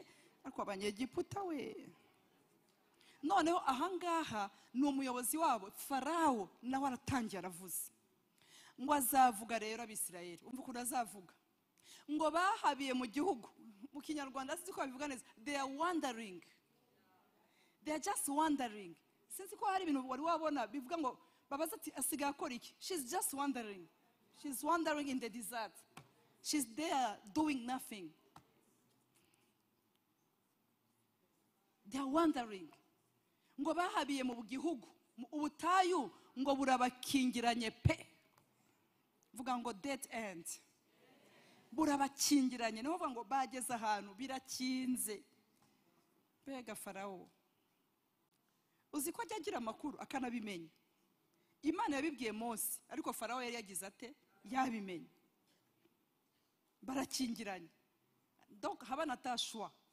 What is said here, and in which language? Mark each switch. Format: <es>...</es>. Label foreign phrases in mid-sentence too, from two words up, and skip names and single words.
<rw>Ariko abanyegiputa we, noneho ahangaha ni umuyobozi wabo Farawo nawe aratangiye aravuze ngo azavuga rero Abisirayeli. Umva ukuntu azavuga ngo bahabiye mu gihugu. Mu Kinyarwanda sinzi ko babivuga neza,</rw> <en>they are wandering, they are just wandering.</en> <rw>Sinzi ko hari ibintu wari wabona bivuga ngo babaza ati asigaye akora iki?</rw> <en>She's just wandering, she's wandering in the desert, she's there doing nothing. They are wandering.</en> <rw>Ngo bahabiye mu gihugu, ubutayu ngo burabakingiranye pe. Vuga ngo</rw> <en>dead end,</en> <rw>burabakingiranye. Niho vuga ngo bageze ahantu birakinze. Bega Farawo uzi ko ajya agira amakuru akanabimenya. Imana yabibwiye Mose, ariko Farawo yari yagize ate? Yabimenye. Barakingiranye, donc haba natashwa.</rw>